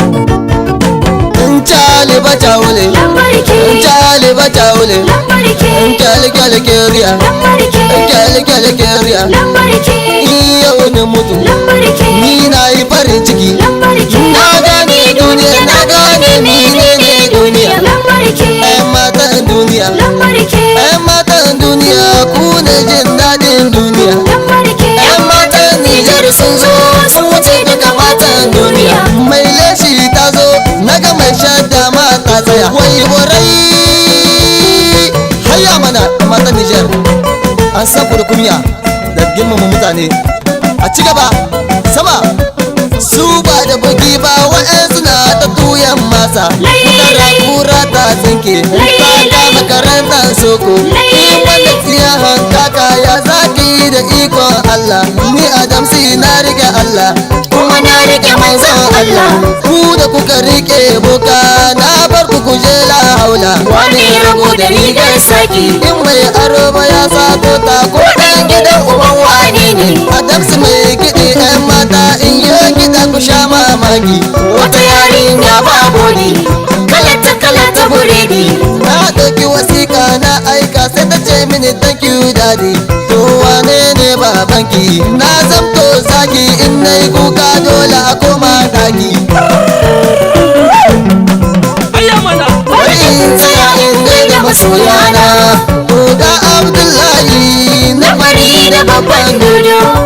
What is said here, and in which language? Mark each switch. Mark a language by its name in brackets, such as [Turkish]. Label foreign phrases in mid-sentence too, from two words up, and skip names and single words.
[Hausa] In Charlie Bata wule. Lambarki. In Charlie Bata wule. Lambarki. In Charlie, Charlie, Keriya. Lambarki. In Charlie, Charlie, Keriya. Lambarki. In yau ni mutu. Lambarki. Ni na yi farin ciki. Lambarki. Na gane duniya, na gane menene duniya. Lambarki. Yan matan duniya. Lambarki. Yan matan duniya, ku ne jin daɗin duniya. Lambarki. Yan matan Nijar sun zo, sun wuce duka matan duniya. Mai leshi ta zo, na ga mai shadda ma ta tsaya. Wai borai. Hayya mana, matan Nijar. An san ku da kunya da girmama mutane. A ci gaba, sama. Su ba da bugi ba, wa'yansu na ta tuyan masa. Lai, lai, lai. Kura ta tsinke, Lai, ta lai, lai. kama karantar soko. Lai, lai, lai. In wanda tsiya hankaka, ya za ki yi da ikon Allah? Ni Adam si na rike Allah, kuma na rike manzon Allah. Ku da kuka rike boka, na bar ku ku je la haula. Wani rago da rigar saki. In mai aro ba ya sato ta, ko ɗan gidan uban wani ne? Adam si mai kiɗi, ƴan mata in yi kiɗa ku sha mamaki. Wata yarinya ba bodi, kala ta, kala ta buredi. Na ɗauki wasiƙa na aika, sai ta ce mini, [English] "Thank you, daddy." [Hausa] To wane ne babanki? Na zamto zaki, in na yi kuka dole a koma ɗaki. Bari in tsaya in gaida masoyana. Oga Abdullahi na Fari da babban dodo.